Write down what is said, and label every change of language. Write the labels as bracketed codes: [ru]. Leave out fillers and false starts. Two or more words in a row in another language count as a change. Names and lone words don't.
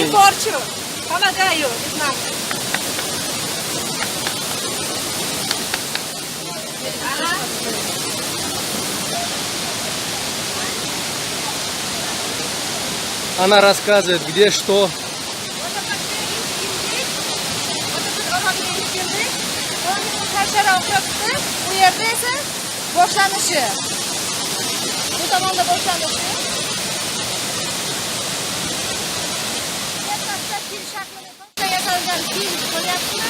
[ru] Не порчу. Помогаю, не знаю. Ага. Она рассказывает, где что. [uz] Bu yerda esa boshlanishi. Bu tomonda boshlanishi. Fil shaklida yasalgan fil ko'ryapsizmi?